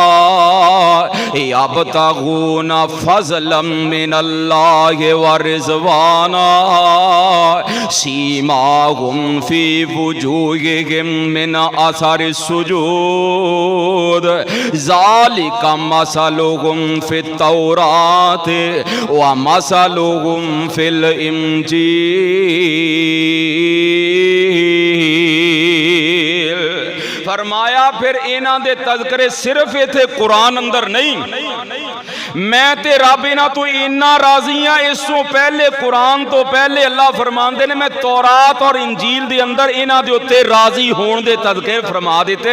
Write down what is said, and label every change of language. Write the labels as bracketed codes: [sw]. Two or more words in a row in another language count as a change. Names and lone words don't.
[ar] يبتغون فضلا من الله ورضوانا سيماهم في وجوههم من أثر السجود ذلك مثلهم في التوراة ومثلهم في الإنجيل. [pa] فرمایا فیر انہاں دے تذکرے صرف ایتھے قرآن اندر نہیں، میں تے رب انہاں توں اِنّا راضی ہاں. اس توں پہلے قرآن توں پہلے اللہ فرماندے نے میں تورات اور انجیل دے اندر انہاں دے اُتے راضی ہون دے تذکرے فرما دتے.